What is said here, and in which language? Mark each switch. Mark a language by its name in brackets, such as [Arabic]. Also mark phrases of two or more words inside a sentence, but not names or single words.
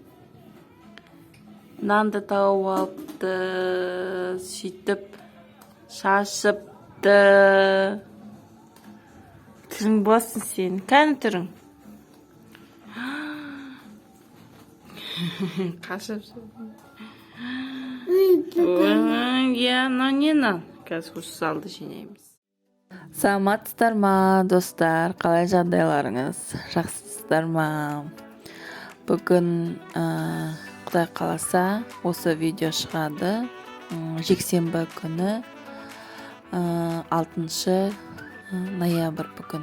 [Kazakh] Нанды тауып алыпты, сөйтіп шашыпты. Түрің болсын сен, кәні түрің? Қашып жүрдің. Я, но не на. Қазір салды жинаймыз. Саламатсыздар ма, достар? Қалай жағдайларыңыз? Жақсысыздар ма? Бүгін Құдай қаласа осы видео шығады. Жексенбі күні 6 ноябрь бүгін.